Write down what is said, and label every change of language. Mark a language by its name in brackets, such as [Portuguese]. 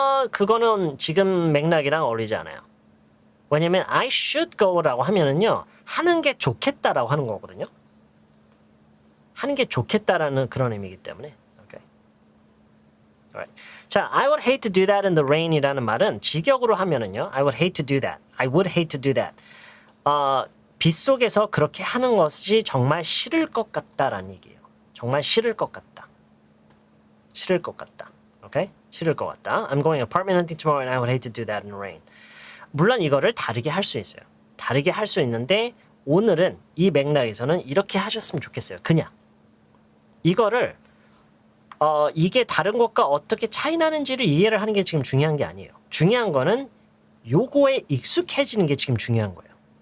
[Korean] 그거는 지금 맥락이랑 어울리지 않아요. 왜냐면 [English] I should go [Korean] 라고 하면은요, 하는 게 좋겠다라고 하는 거거든요. 하는 게 좋겠다라는 그런 의미이기 때문에. [English] Okay. Alright. 자, I would hate to do that in the rain이라는 [Korean] 말은 직역으로 하면은요, [English] I would hate to do that. I would hate to do that. [Korean] 빗속에서 그렇게 하는 것이 정말 싫을 것 같다라는 얘기예요. 정말 싫을 것 같다. 싫을 것 같다. Okay? 싫을 것 같다. [English] I'm going apartment hunting tomorrow and I would hate to do that in the rain. [Korean] 물론 이거를 다르게 할 수 있어요. 다르게 할 수 있는데 오늘은 이 맥락에서는 이렇게 하셨으면 좋겠어요. 그냥 이거를 이게 다른 것과 어떻게 차이 나는지를 이해를 하는 게 지금 중요한 게 아니에요. 중요한 거는 요거에 익숙해지는 게 지금 중요한 거예요.